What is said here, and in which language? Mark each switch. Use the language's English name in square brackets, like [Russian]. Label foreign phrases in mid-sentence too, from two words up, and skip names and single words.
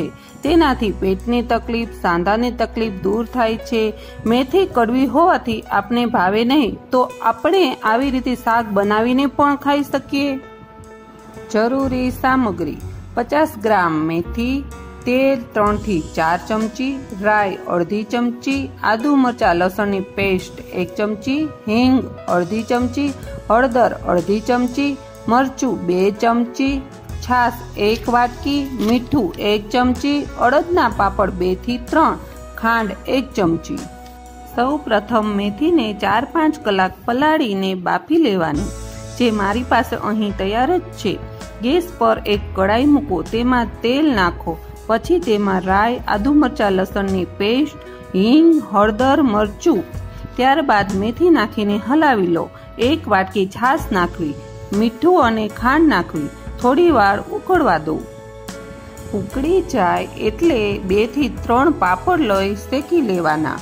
[Gujarati] તેનાથી પેટની તકલીફ, સાંધાની તકલીફ દૂર થાય છે। મેથી કડવી હોવાથી આપને ભાવે નહીં, તો આપણે આવી રીતે શાક બનાવીને પણ ખાઈ શકીએ। જરૂરી સામગ્રી: 50 ગ્રામ મેથી, तेल 3 થી 4 चमची, રાઈ અડધી ચમચી, આદુ મરચા લસણની પેસ્ટ 1 ચમચી, હિંગ અડધી ચમચી, હળદર અડધી ચમચી, મરચું 2 ચમચી, છાશ 1 વાટકી, મીઠું 1 ચમચી, અડદના પાપડ 2 થી 3, ખાંડ 1 ચમચી। સૌ પ્રથમ મેથી ને 4-5 કલાક પલાળીને બાફી લેવાની, જે મારી પાસે અહીં તૈયાર જ છે। ગેસ પર એક કઢાઈ મૂકો, તેમાં તેલ નાખો, પછી તેમાં રાઈ, આદુ મરચા લસણની પેસ્ટ, હિંગ, હળદર, મરચું, ત્યારબાદ મેથી નાખીને હલાવી લો। 1 વાટકી છાશ નાખવી, મીઠું અને ખાંડ નાખવી, થોડી વાર ઉકળવા દો। ઉકળી જાય એટલે 2 થી 3 પાપડ લઈ શેકી લેવાના।